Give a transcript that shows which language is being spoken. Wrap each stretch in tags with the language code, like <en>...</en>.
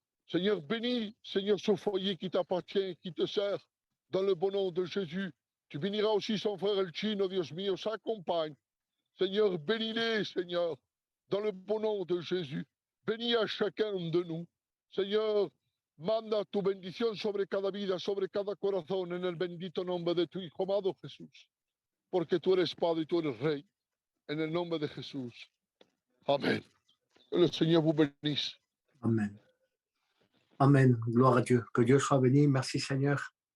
<fr>Seigneur, bénis, Seigneur, ce foyer qui t'appartient, qui te sert, dans le bon nom de Jésus. Tu béniras aussi son frère El Chino,</fr> <es>Dios mío,</es> <fr>sa compagne. Seigneur, bénis-les, Seigneur, dans le bon nom de Jésus. Bénis à chacun de nous. Seigneur,</fr> <es>Manda tu bendición sobre cada vida, sobre cada corazón, en el bendito nombre de tu Hijo amado Jesús. Porque tú eres Padre y tú eres Rey. En el nombre de Jesús. Amen.</es> <fr>Que le Seigneur vous bénisse. Amen. Amen. Gloire à Dieu. Que Dieu soit béni. Merci Seigneur.</fr>